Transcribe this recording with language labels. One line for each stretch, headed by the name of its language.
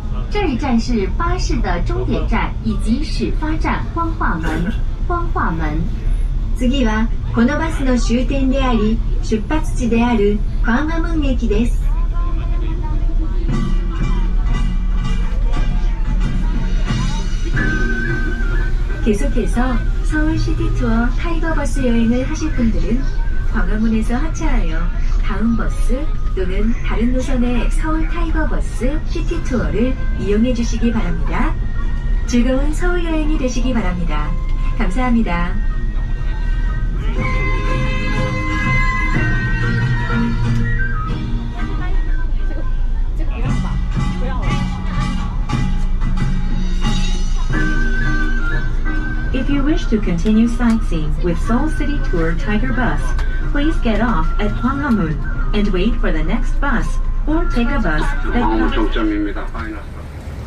Chinese: 这一站是巴士的终点站以及始发站光化門。
Japanese: 次はこのバスの終点であり出発地である광화문駅です。
Korean: 계속해서 서울 시티투어 타이거버스 여행을 하실 분들은 광화문에서 하차하여 다음 버스 또는 다른 노선의 서울 타이거버스 시티투어를 이용해 주시기 바랍니다. 즐거운 서울 여행이 되시기 바랍니다. 감사합니다.
English: If you wish to continue sightseeing with Seoul City Tour Tiger Bus, please get off at Gwanghwamun and wait for the next bus or take a bus that
Korean: 광화문 종점입니다.
English: 파이널 스탑.